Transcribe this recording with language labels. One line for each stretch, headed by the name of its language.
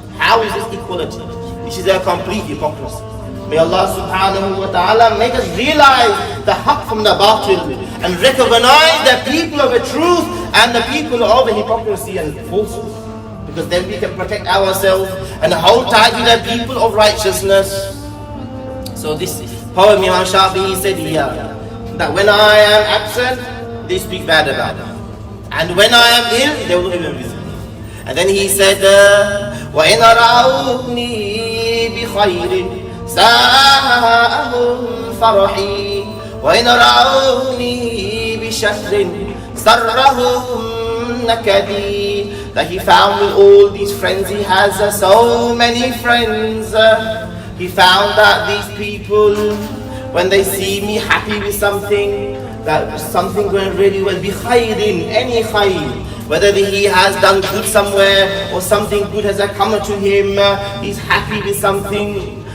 English: How is this equality? This is a complete hypocrisy. May Allah Subhanahu Wa Ta'ala make us realize the haqq from the batil and recognize the people of the truth and the people of the hypocrisy and falsehood. Because then we can protect ourselves and hold tight to the people of righteousness. So this poem Imam Shafi'i said here, that when I am absent, they speak bad about me. And when I am ill, they will not even visit me. And then he said,
Arabic: وَإِنْ رَأَوْنِي بِخَيْرٍ سَاءَهُمْ فَرَحِي وَإِنْ رَأَوْنِي بِشَرٍ سَرَّهُمْ نَكَدِي.
English: That he found with all these friends, he has so many friends. He found that these people, when they see me happy with something, that something going really well, bi khairin, any khair, whether he has done good somewhere or something good has come to him, he's happy with something.